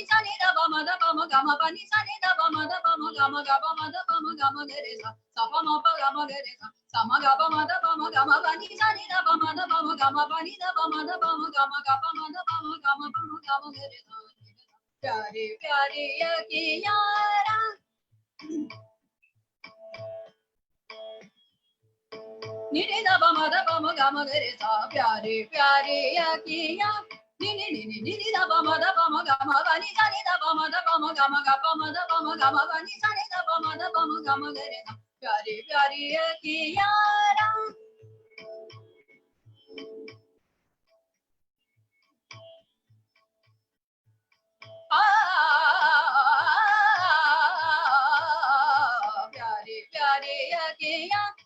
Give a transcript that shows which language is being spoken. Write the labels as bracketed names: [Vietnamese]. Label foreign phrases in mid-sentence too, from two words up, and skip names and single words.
[Hindi] सा नि न पम गम पनि सा नि न पम गम गर सा सा पम गम गर सा सम गम पनि सा नि न पम गम पनि न पम गम गर सा प्यारे प्यारे अखियारा नि नि न पम गम गर सा प्यारे प्यारे अखियाँ नि नि नि नि नि न पम गम पनि सा नि न पम गम पनि सा नि न पम गम गर सा प्यारे प्यारे अखियारा प्यारे प्यारे अखियाँ